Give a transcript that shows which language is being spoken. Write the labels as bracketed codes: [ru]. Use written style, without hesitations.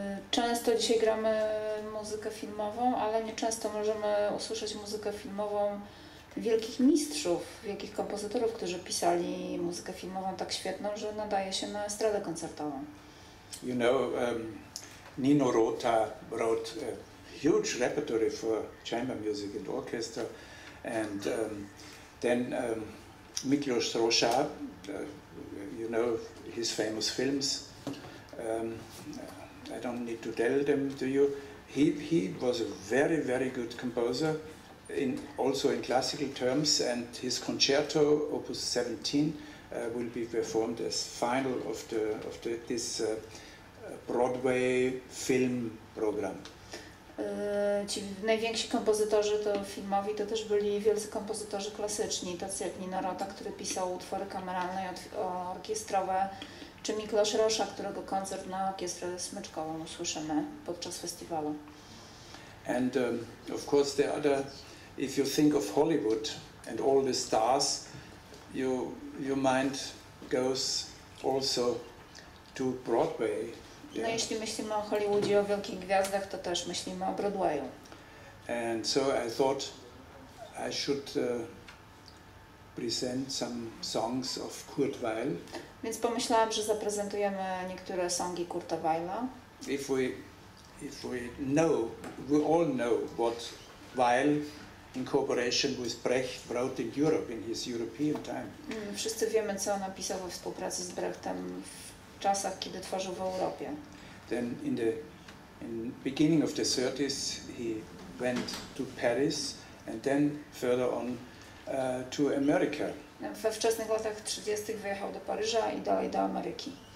[pl] Często dzisiaj gramy muzykę filmową, ale nieczęsto możemy usłyszeć muzykę filmową wielkich mistrzów, wielkich kompozytorów, którzy pisali muzykę filmową tak świetną, że nadaje się na estradę koncertową. [en] You know, Nino Rota wrote a huge repertory for chamber music and orchestra, and then Miklos Rozsa, you know his famous films. I don't need to tell them to you. He was a very, very good composer, also in classical terms, and his concerto, Opus 17, will be performed as final of this Broadway film program. [pl] Ci najwięksi kompozytorzy to filmowi to też byli wielcy kompozytorzy klasyczni, tacy jak Nino Rota, który pisał utwory kameralne i orkiestrowe, czy Miklos Rozsa, którego koncert na orkiestrę smyczkową usłyszymy podczas festiwalu. [en] And of course the other, if you think of Hollywood and all the stars, your mind goes also to Broadway. [pl] No jeśli myślimy o Hollywoodzie, o wielkich gwiazdach, to też myślimy o Broadwayu. [en] And so I thought I should present some songs of Kurt Weill. [pl] Więc pomyślałam, że zaprezentujemy niektóre songi Kurta Weilla. [en] If we know, we all know what Weill in cooperation with Brecht wrote in Europe in his European time. [pl] Wszyscy wiemy, co napisał we współpracy z Brechtem w czasach, kiedy tworzył w Europie. [en] Then in beginning of the 30s he went to Paris and then further on to America. [pl] We wczesnych latach 30. wyjechał do Paryża i dalej do Ameryki.